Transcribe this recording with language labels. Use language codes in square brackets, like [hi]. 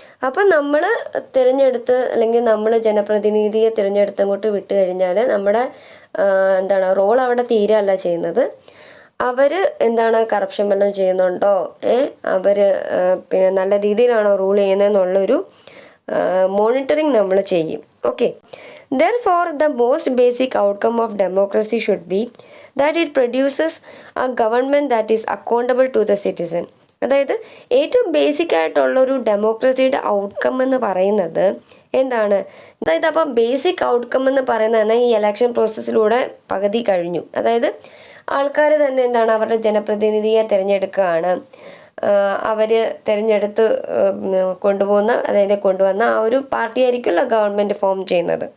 [ml] അപ്പം നമ്മൾ തിരഞ്ഞെടുത്ത്, അല്ലെങ്കിൽ നമ്മൾ ജനപ്രതിനിധിയെ തിരഞ്ഞെടുത്ത് അങ്ങോട്ട് വിട്ട് കഴിഞ്ഞാൽ നമ്മുടെ റോൾ അവിടെ തീരല്ല ചെയ്യുന്നത്. അവർ കറപ്ഷൻ വല്ലതും ചെയ്യുന്നുണ്ടോ, അവർ പിന്നെ നല്ല രീതിയിലാണോ റൂൾ ചെയ്യുന്നതെന്നുള്ളൊരു മോണിറ്ററിങ് നമ്മൾ ചെയ്യും. [en] Okay, therefore the most basic outcome of democracy should be that it produces a government that is accountable to the citizen. [ml] അതായത് ഏറ്റവും ബേസിക് ആയിട്ടുള്ളൊരു ഡെമോക്രസിയുടെ ഔട്ട്കം എന്ന് പറയുന്നത് എന്താണ്? അതായത് അപ്പം ബേസിക് ഔട്ട്കം എന്ന് പറയുന്നത് തന്നെ ഈ ഇലക്ഷൻ പ്രോസസ്സിലൂടെ പകുതി കഴിഞ്ഞു. അതായത് ആൾക്കാർ തന്നെ അവരുടെ ജനപ്രതിനിധിയെ തിരഞ്ഞെടുക്കുകയാണ്, അവർ തിരഞ്ഞെടുത്ത് കൊണ്ടുവന്ന ആ ഒരു പാർട്ടി ആയിരിക്കുമല്ലോ ഗവൺമെൻറ് ഫോം ചെയ്യുന്നത്.